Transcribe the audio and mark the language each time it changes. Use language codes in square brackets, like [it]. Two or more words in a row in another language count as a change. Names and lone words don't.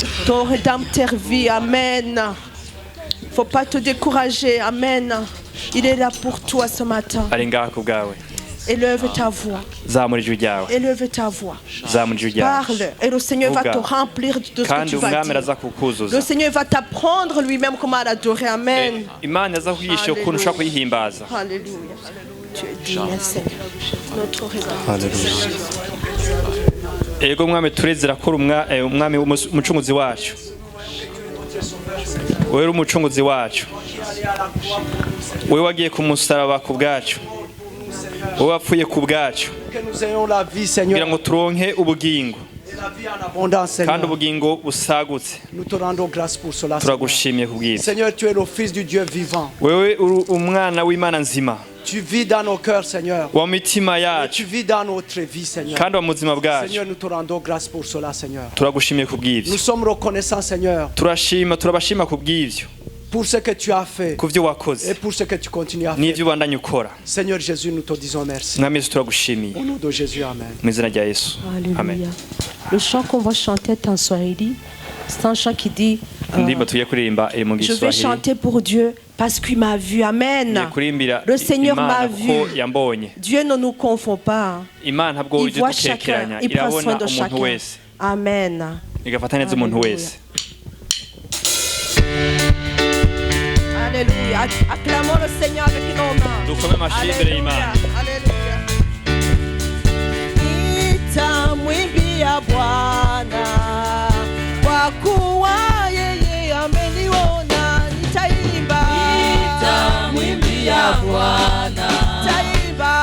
[fr] ton rédempteur vit. Amen. Faut pas te décourager. Amen. Il est là pour toi ce matin. [rn] ari ngaha ku bwawe [fr] Élève ta voix. [rn] zamura ijwi ryawe [fr] Élève ta voix. [rn] zamura ijwi ryawe [fr] Parle. Et le Seigneur va te remplir de ce que [rn] kandi [fr] tu vas [rn] umwami [fr] dire. [rn] araza kukuzuza [fr] Le Seigneur va t'apprendre lui-même comment l'adorer. Amen. [rn] imana aza kwigisha ukuntu ushobora kuyihimbaza [fr] Alléluia. Tu es digne, Seigneur. Notre rédempteur. [rn] ego mwami turezera ko umwami umucunguzi wacu wewe uri umucunguzi wacu wewe wagiye ku musaraba ku bwacu wowe wapfuye ku bwacu kugira ngo turonke ubugingo kandi ubugingo busagutse turagushimiye kubw'ibyo [fr] Seigneur, tu es le fils du Dieu vivant. [rn] wewe uri umwana w'imana nzima [fr] Tu vis dans nos cœurs, Seigneur. [rn] wa mitima [fr] Et [rn] yacu [fr] tu vis dans notre vie, Seigneur. [rn] kandi wa muzima bwacu [fr] Seigneur, nous te rendons grâce pour cela, Seigneur. [rn] turagushimiye kubw'ibyo [fr] Nous sommes reconnaissants, Seigneur, [rn] turabashima kubw'ibyo [fr] pour ce que tu as fait [rn] ku byo wakoze [fr] et pour ce que tu continues à faire. [rn] n'ibyo ubandanya ukora [fr] Seigneur Jésus, nous te disons merci. [rn] mwami yesu turagushimiye [fr] Au nom de Jésus, Amen. [rn] mu izina rya yesu amen [fr] Alléluia. Le chant qu'on va chanter en Swahili, c'est un chant qui dit [rn] indirimbo tugiye kuririmba iri mu [fr] je vais [rn] giswahili [fr] chanter pour Dieu parce qu'il m'a vu. Amen. [rn] ngiye kurimbira [fr] Le Seigneur m'a [rn] imana kuko [fr] vu. [rn] yambonye [fr] Dieu ne nous confond pas. [rn] imana ntabwo [fr] Il voit [rn] ujya [fr] chacun. [rn] dukekeranya [fr] Il prend soin [rn] irabona [fr] de [rn] umuntu [fr] chacun. [rn] wese Amen. igafata neza umuntu [fr] Alléluia. wese Alléluia. Acclamons le Seigneur avec nos mains. [rn] dukome amashyi imbere y'imana [fr] Alléluia. [sw] Nitamwimbia Bwana kwa kuwa yeye ameniona. Nitaimba. Nitamwimbia Bwana Nitaimba.